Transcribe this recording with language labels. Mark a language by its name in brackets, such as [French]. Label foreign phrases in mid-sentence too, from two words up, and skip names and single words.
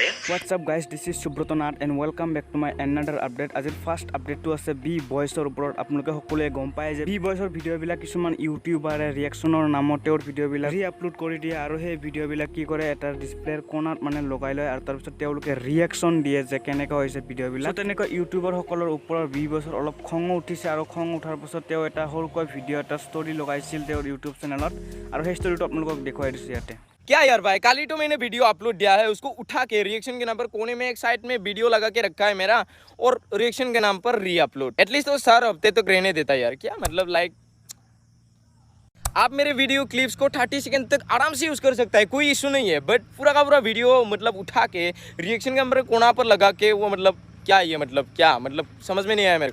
[English] whatsup guys this is Subrata Nath and welcome back to my another update [Assamese] আজিৰ ফাৰ্ষ্ট আপডেটটো আছে বি বয়ছৰ ওপৰত আপোনালোকে সকলোৱে গম পায় যে বি বয়ছৰ ভিডিঅ'বিলাক কিছুমান ইউটিউবাৰে ৰিয়েকশ্যনৰ নামত তেওঁৰ ভিডিঅ'বিলাক ৰি আপলোড কৰি দিয়ে আৰু সেই ভিডিঅ'বিলাক কি কৰে এটা ডিছপ্লেৰ কোণাত মানে লগাই লয় আৰু তাৰপিছত তেওঁলোকে ৰিয়েকশ্যন দিয়ে যে কেনেকুৱা হৈছে ভিডিঅ'বিলাক তেনেকুৱা ইউটিউবাৰসকলৰ ওপৰত বি বয়ছৰ অলপ খঙো উঠিছে আৰু খং উঠাৰ পাছত তেওঁ এটা সৰুকৈ ভিডিঅ' এটা ষ্টৰি লগাইছিল তেওঁৰ ইউটিউব চেনেলত আৰু সেই ষ্টৰিটো আপোনালোকক দেখুৱাই দিছোঁ ইয়াতে [Hindi] क्या यार भाई कल ही तो मैंने वीडियो अपलोड दिया है उसको उठा के रिएक्शन के नाम पर कोने में एक साइड में वीडियो लगा के रखा है मेरा और रिएक्शन के नाम पर री अपलोड एटलीस्ट वो सर हफ्ते तक रहने देता है यार क्या मतलब लाइक आप मेरे वीडियो क्लिप्स को 30 सेकंड तक आराम से यूज़ कर सकता है कोई इशू नहीं है बट पूरा का पूरा वीडियो मतलब उठा के रिएक्शन के नंबर कोना पर लगा के वो मतलब क्या ये मतलब क्या मतलब समझ में नहीं आया मेरे